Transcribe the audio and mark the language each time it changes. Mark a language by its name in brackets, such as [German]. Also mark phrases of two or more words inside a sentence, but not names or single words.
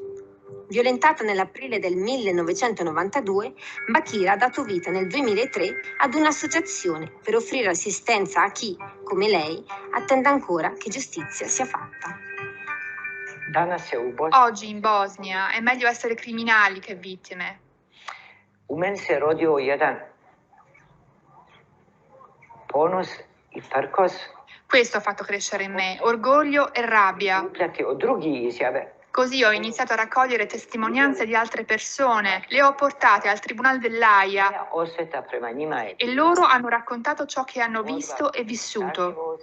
[Italian] Violentata nell'aprile del 1992, Bakira ha dato vita nel 2003 ad un'associazione per offrire assistenza a chi, come lei, attende ancora che giustizia sia fatta. Oggi in Bosnia è meglio essere criminali che vittime. [Bosnian] U meni se rodio jedan ponos I parkos. [Italian] Questo ha fatto crescere in me orgoglio e rabbia. Così ho iniziato a raccogliere testimonianze di altre persone, le ho portate al tribunale dell'Aia e loro hanno raccontato ciò che hanno visto e vissuto.